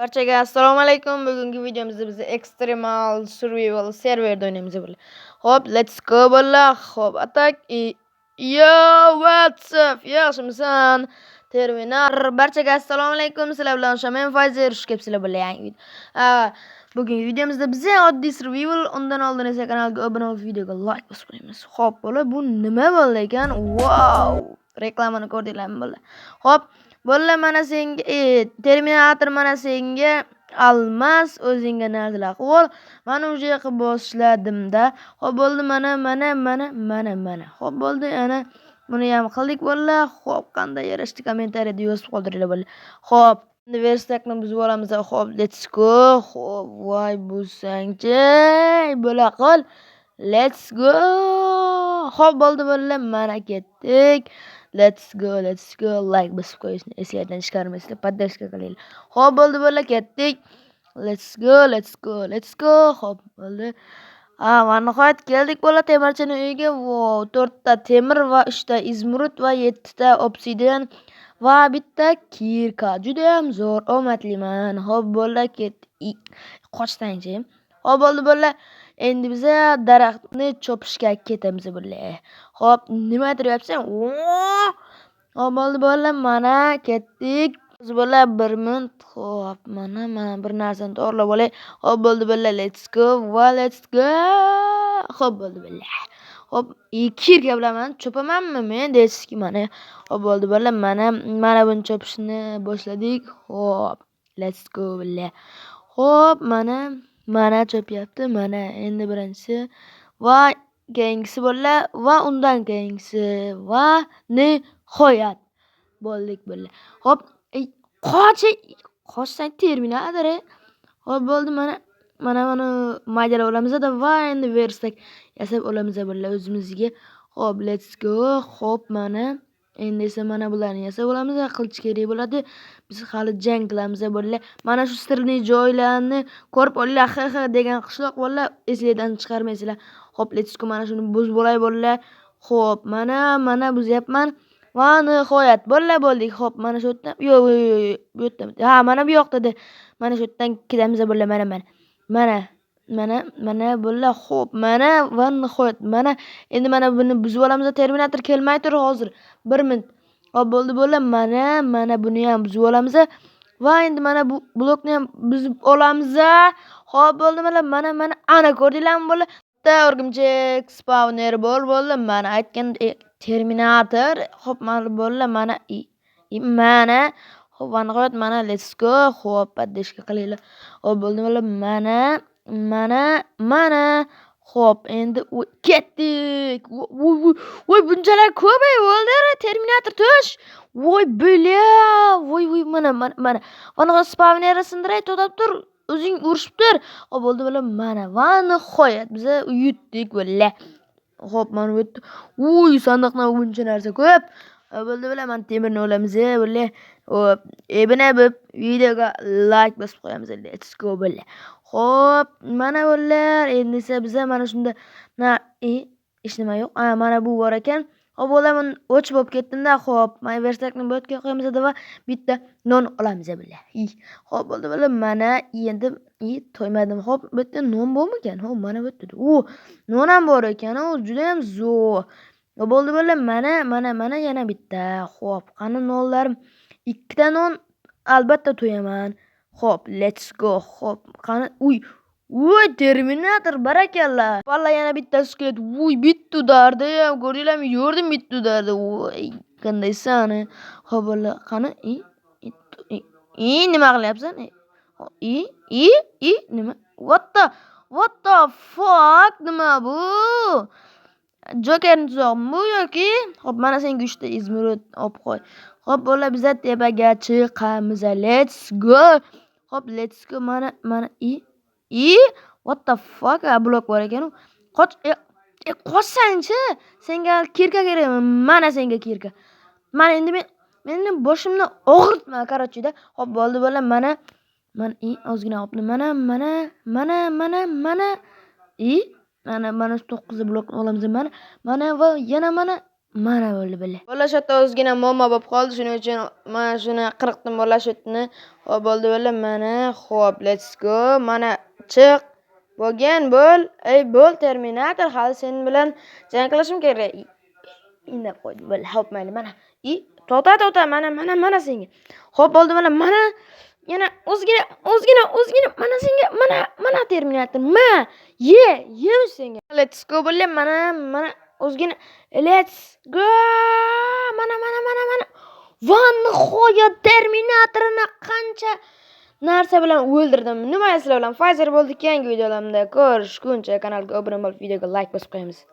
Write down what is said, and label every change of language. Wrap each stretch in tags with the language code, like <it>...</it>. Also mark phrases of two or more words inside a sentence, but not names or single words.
<uz>Barchaga assalomu alaykum. Bugungi videomizda biz Extremal Survival serverda o'ynaymiz bular. Hop,</uz> <en>let's go bular. Hop, attack. Yo, what's up?</en> <uz>Yaxshimisan? Terminator. Barchaga assalomu alaykum. Sizlar bilan men Fayzer xush kelibsizlar bular yangi video. Bugungi videomizda biz oddiy survival, undan oldin esa kanalga obuna bo'lib videoga like bosib qo'yamiz. Hop, bular bu nima bo'ldi ekan? Wow! Reklamani ko'rdinglarmi bular? Hop, bular mana senga Terminator mana senga almas o'zingga narsalar qil. Mana uje qilib boshladim-da. Hop bo'ldi mana. Hop bo'ldi ana buni ham qildik bular. Hop qanday yarashdi kommentariyada yozib qoldiringlar bular. Hop Verstakni buzib olamiz. Hop,</uz> <en>let's go.</en> <uz>Hop, voy bo'lsangchi. Bo'la qol.</uz> <en>Let's go.</en> <uz>Hop bo'ldi bular. Mana ketdik.</uz> <en>Let's go.</en> <uz>Like bosib qo'yishni esingizdan chiqarmaysizlar. Podдержка qilinglar. Hop bo'ldi bular, ketdik.</uz> <en>Let's go.</en> <uz>Hop bo'ldi. Mana nihoyat keldik bular temirchining uyiga. Wow, 4 ta temir va 3 ta izmurud va 7 ta obsidian va bitta kirka. Juda ham zo'r, omadliman. Hop bular, ketdik. Qochdangchi. Hop bo'ldi bular. Endi biz daraxtni chopishga ketamiz bular. Hop, nima qilyapsan? Hop bo'ldi bular, mana ketdik. Biz bular 1 minut. Hop, mana bir narsani to'g'rilab olay. Hop bo'ldi bular,</uz> <en>let's go.</en> <uz>Hop bo'ldi bular. Hop, kirka bilan men chopamanmi men deysizki mana. Hop bo'ldi bular, mana buni chopishni boshladik. Hop,</uz> <en>let's go</en> <uz>bular. Hop, mana chopyapti. Mana endi birinchisi va keyingisi bular va undan keyingisi va nihoyat bo'ldik bular. Hop, qochsang Terminator. Hop bo'ldi, mana maydalar olamiz va endi verstak yasab olamiz bular o'zimizga. Hop,</uz> <en>let's go.</en> <uz>Hop, mana endi esa mana bularni yasab olamiz. Qilch kerak bo'ladi. Biz hali jang qilamiz bular. Mana shu sirli joylarni ko'rib olinglar. Degan qishloq bular, esingizdan chiqarmaysizlar. Hop,</uz> <en>let's go.</en> <uz>Mana shuni buz bo'lay bular. Hop, mana buzyapman. Va nihoyat bular bo'ldik. Hop, mana shu yerdan. Yo'q, bu yerdan. Mana bu yoqda. Mana shu yerdan ketamiz bular. Mana bular. Hop, mana va nihoyat. Mana endi mana buni buzib olamiz. Terminator kelmay tur hozir. 1 minut. Hop bo'ldi bular. Mana buni ham buzib olamiz. Va endi mana bu blokni ham buzib olamiz. Hop bo'ldi mana ana ko'rdinglarmi bular? O'rgimchak spawner bo'ldi. Mana aytgan Terminator. Hop, mana bular mana hop, nihoyat mana</uz> <en>let's go.</en> <uz>Hop, podдержка qilinglar. Hop bo'ldi bular. Mana hop, endi ketdik. Voy bunchalar ko'p bo'ldi. Terminator tush. Voy bular. Voy mana. Mana spawner sindiray to'xtab tur. O'zing urishib tur. Hop bo'ldi bular. Mana va nihoyat biz yutdik bular. Hop, mana bu yerda sandiqdan buncha narsa ko'p. Bo'ldi bular, men temirni olamiz bular. Hop, buni videoga like bosib qo'yamiz.</uz> <en>Let's go</en> <uz>bular. Hop, mana bular. Endi esa biz mana shunda hech nima yo'q. Mana bu bor ekan. Hop, bular men o'ch bo'lib ketdim-da. Hop, men verstakni bu yerga qo'yamiz va bitta non olamiz bular. Hop, bo'ldi bular. Mana endi to'ymadim. Hop, bu yerda non bormikan? Hop, mana bu yerda. Non ham bor ekan. Juda ham zo'r. Bo'ldi bular. Mana yana bitta. Hop, qani nonlarim? 2 ta non albatta to'yaman. Hop,</uz> <en>let's go.</en> <uz>Hop, qani Terminator barakalla. Valla yana bittasi keldi. Bitta dardi ham ko'rdinglarmi? Yo'rdim bitta dardi. Qandaysan? Hop, bular qani? Nima qilyapsan? Nima?</uz> <en>What the fuck?</en> <uz>Nima bu? Jokerni tuzog'mi bu yoki? Hop, mana senga 3 ta izmurud olib qo'y. Hop, bular biz tepaga chiqamiz.</uz> <en>Let's go. Hop, let's go. Mana what the fuck?</en> <uz>Blok bor ekan. Qochsangchi. Senga kirka kerakmi? Mana senga kirka. Mana endi meni boshimni og'ritma, qarochida. Hop, bo'ldi bular. Mana ozgina olibdi. Mana mana 9 blok olamiz. Mana va yana mana bo'ldi bile. Bola shu yerda ozgina muammo bo'lib qoldi. Shuning uchun mana shuni qirqdim bola shu yerni. Xo'p, bo'ldi bile. Mana, xo'p,</uz> <en>let's go.</en> <uz>Mana chiq. Bo'lgan bo'l. Ey, bo'l Terminator, hali sen bilan jang qilishim kerak. Indab qo'ydi. Bo'l, xo'p, mayli. Mana. Tota, mana senga. Xo'p, bo'ldi bile. Mana yana ozgina mana senga, mana Terminator. Ye senga.</uz> <en>Let's go bo'l. Mana ozgina let's go.</en> <uz>Mana. Va nihoyat Terminatorni qancha narsa bilan o'ldirdim. Nima sizlar bilan Pfizer bo'ldik. Yangi videolarımda ko'rishguncha kanalga obuna bo'lib, videoga like bosib qo'yamiz.</uz>